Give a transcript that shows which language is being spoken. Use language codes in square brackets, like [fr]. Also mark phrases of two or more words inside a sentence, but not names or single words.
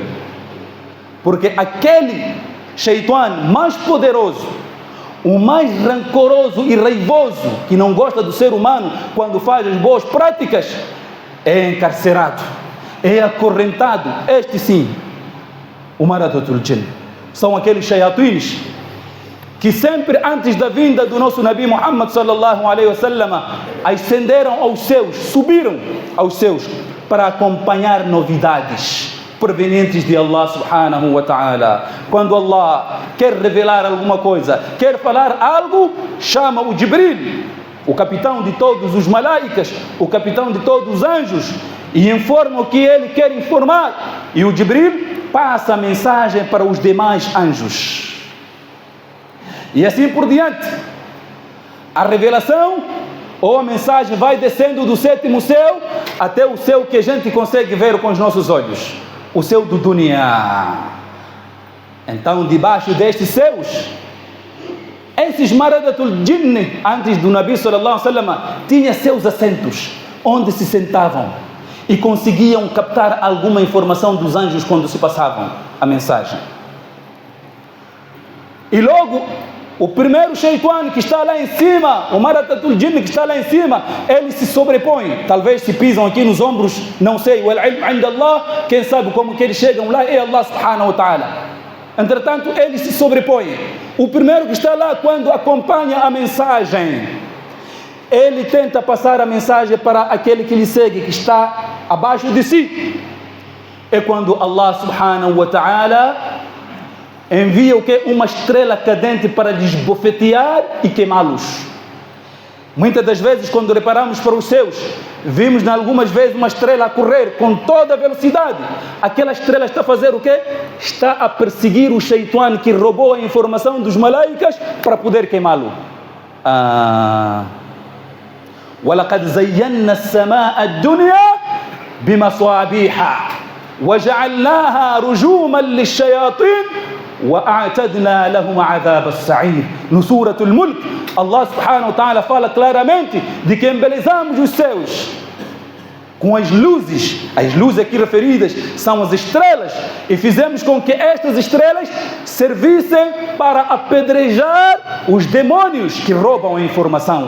[pt] Porque aquele shaitan mais poderoso, o mais rancoroso e raivoso, que não gosta do ser humano quando faz as boas práticas, é encarcerado, é acorrentado. Este sim, o [ar] مردة الجن. [pt] São aqueles shayatins que sempre antes da vinda do nosso Nabi Muhammad [ar] صلى الله عليه وسلم [pt] ascenderam aos céus, subiram aos céus para acompanhar novidades provenientes de Allah [ar] سبحانه وتعالى. [pt] Quando Allah quer revelar alguma coisa, quer falar algo, chama o Jibril, o capitão de todos os malaicas, o capitão de todos os anjos, e informa o que ele quer informar, e o Jibril passa a mensagem para os demais anjos, e assim por diante. A revelação ou a mensagem vai descendo do sétimo céu até o céu que a gente consegue ver com os nossos olhos, o céu do dunya. Então, debaixo destes céus, esses [ar] مردة الجن, [pt] antes do Nabi [ar] صلى الله عليه وسلم, [pt] tinha seus assentos onde se sentavam e conseguiam captar alguma informação dos anjos quando se passavam a mensagem. E logo O primeiro Shaitan que está lá em cima, o [ar] مردة الجن [pt] que está lá em cima, ele se sobrepõe. Talvez se pisam aqui nos ombros, não sei. [ar] العلم عند الله, [pt] quem sabe como que eles chegam lá é Allah [ar] سبحانه وتعالى. [pt] Entretanto, eles se sobrepõem. O primeiro que está lá, quando acompanha a mensagem, ele tenta passar a mensagem para aquele que lhe segue, que está abaixo de si. É quando Allah [ar] سبحانه وتعالى [pt] envia o que? Uma estrela cadente para lhes bofetear e queimá-los. Muitas das vezes, quando reparamos para os céus, vimos algumas vezes uma estrela a correr com toda a velocidade. Aquela estrela está a fazer o quê? Está a perseguir o Shaitan que roubou a informação dos malaicas para poder queimá-lo. [ar] وَلَقَدْ زَيَّنَّا السَّمَاءَ الدُّنْيَا بِمَصَابِيحَ وَجَعَلْنَاهَا رُجُومًا لِلشَّيَاطِينِ وَأَعْتَدْنَا لَهُمْ عَذَابَ السَّعِيرِ. [pt] No Surah Al-Mulk, Allah [ar] سبحانه وتعالى [pt] fala claramente de que embelezamos os céus com as luzes. As luzes aqui referidas são as estrelas, e fizemos com que estas estrelas servissem para apedrejar os demônios que roubam a informação.